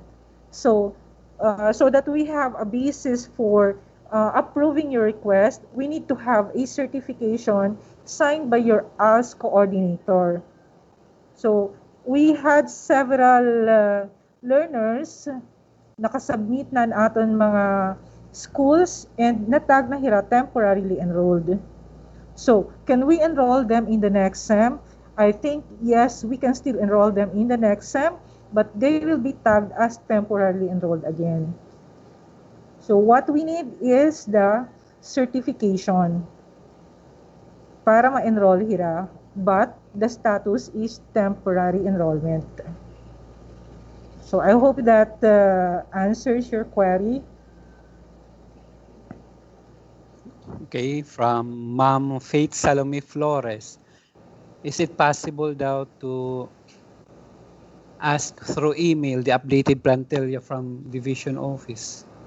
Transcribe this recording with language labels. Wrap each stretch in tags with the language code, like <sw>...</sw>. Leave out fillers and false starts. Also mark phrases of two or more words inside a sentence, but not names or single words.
<en>So, so that we have a basis for approving your request, we need to have a certification signed by your ALS coordinator. So, we had several learners</en> <war>nakasubmit na aton mga</war> <en>schools and</en> <war>natag na hira</war> <en>temporarily enrolled. So, can we enroll them in the next SEM? I think, yes, we can still enroll them in the next SEM, but they will be tagged as temporarily enrolled again. So, what we need is the certification</en> <war>para ma-enroll hira,</war> <en>but the status is temporary enrollment. So, I hope that answers your query. Okay, from Ma'am Faith Salome Flores. Is it possible daw to ask through email the updated plantilla from division office?</en>